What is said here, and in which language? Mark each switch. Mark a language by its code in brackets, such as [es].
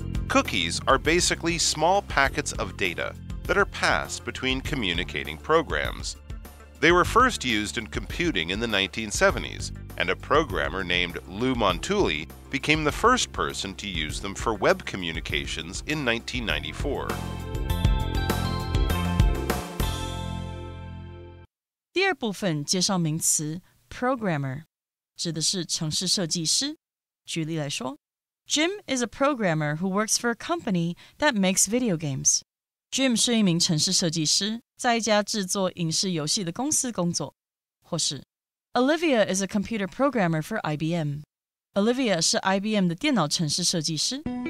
[en] Cookies are basically small packets of data that are passed between communicating programs. They were first used in computing in the 1970s, and a programmer named Lou Montulli became the first person to use them for web communications in 1994. [zh] 第二部分介绍名词 programmer， 指的是程式设计师。 [en] 举例来说， Jim is a programmer who works for a company that makes video games. [zh] Jim 是一名程式设计师，在一家制作影视游戏的公司工作。 [en] 或是 Olivia is a computer programmer for IBM. [zh] Olivia 是 IBM 的电脑程式设计师。